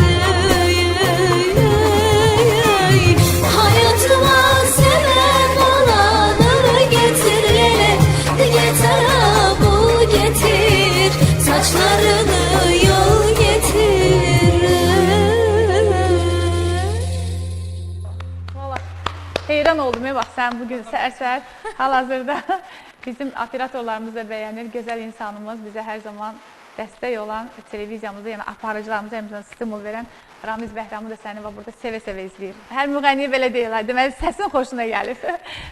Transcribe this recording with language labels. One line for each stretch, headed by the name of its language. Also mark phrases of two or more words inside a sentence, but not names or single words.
Turkish: Hayatıma sebep olanı getir lele, getir bul getir, saçlarını yol getir. Valla heyran oldum ya, bak sen bugün
Azerbaijani: səhər-səhər hal-hazırda bizim operatorlarımız da beğenir. Güzel insanımız, bize her zaman dəstək olan televiziyamızda, yəni aparıcılarımıza həmçinin stimul verən Ramiz Bəhramı da səni burada sevə-sevə izləyir. Hər müğənniyə belə deyirlər, deməli səsin xoşuna gəlir.